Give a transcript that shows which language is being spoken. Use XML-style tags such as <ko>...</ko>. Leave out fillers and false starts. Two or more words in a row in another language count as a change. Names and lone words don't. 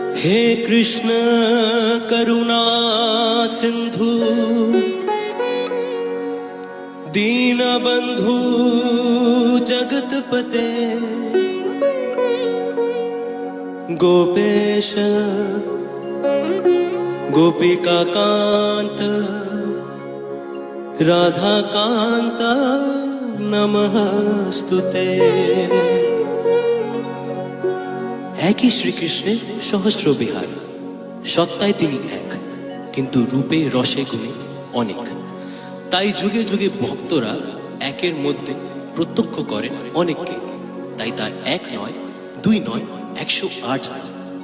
<sa>हे कृष्ण करुणा सिंधु दीनबंधु जगतपते गोपेश गोपिका कांत राधा कांत नमस्तुते।</sa> <bn>একই শ্রীকৃষ্ণের সহস্র বিহার, সত্তায় তিনি এক, কিন্তু রূপে রসে গুণে অনেক। তাই যুগে যুগে ভক্তরা একের মধ্যে প্রত্যক্ষ করেন অনেককে। তাই তার এক নয়, দুই নয়, 108</bn>